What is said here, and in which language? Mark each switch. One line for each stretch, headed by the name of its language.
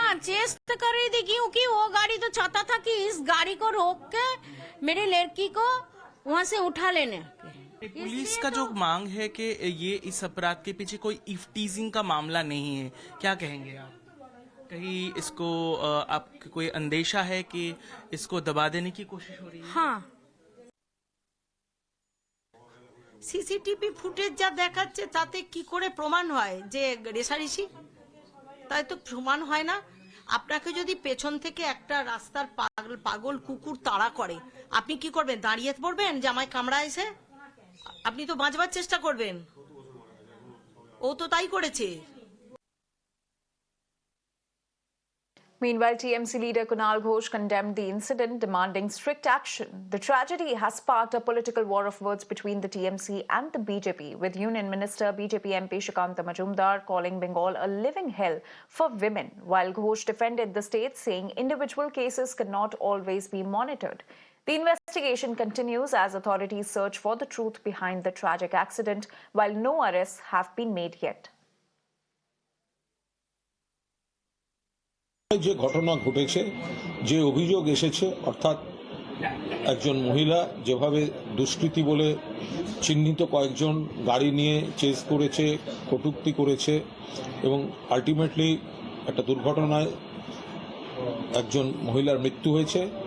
Hindi: Chess तो कर रही थी, क्योंकि वो गाड़ी तो चाहता था कि इस गाड़ी को रोक के मेरी लड़की को वहाँ से उठा लेने। पुलिस का जो मांग है कि ये इस अपराध के पीछे कोई इफ्टीजिंग का मामला नहीं है, क्या कहेंगे आप? कहीं इसको आपको कोई अंदेशा है कि इसको दबा देने की कोशिश हो रही है? हाँ,
Bangla: সিসিটিভি ফুটেজ যা দেখাচ্ছে তাতে কি করে প্রমাণ হয় যে রেষারেষি? তাই তো প্রমাণ হয় না। আপনাকে যদি পেছন থেকে একটা রাস্তার পাগল কুকুর তাড়া করে, আপনি কি করবেন? দাঁড়িয়ে পড়বেন যে আমায় কামড়াইছে? আপনি তো বাঁচবার চেষ্টা করবেন। ও তো তাই করেছে।
English: Meanwhile, TMC leader Kunal Ghosh condemned the incident, demanding strict action. The tragedy has sparked a political war of words between the TMC and the BJP, with Union Minister BJP MP Shikanta Majumdar calling Bengal a living hell for women, while Ghosh defended the state, saying individual cases cannot always be monitored. The investigation continues as authorities search for the truth behind the tragic accident, while no arrests have been made yet.
Bangla: যে ঘটনা ঘটেছে, যে অভিযোগ এসেছে, অর্থাৎ একজন মহিলা যেভাবে দুষ্কৃতী বলে চিহ্নিত কয়েকজন গাড়ি নিয়ে চেজ করেছে, কটূক্তি করেছে এবং আলটিমেটলি একটা দুর্ঘটনায় একজন মহিলার মৃত্যু হয়েছে।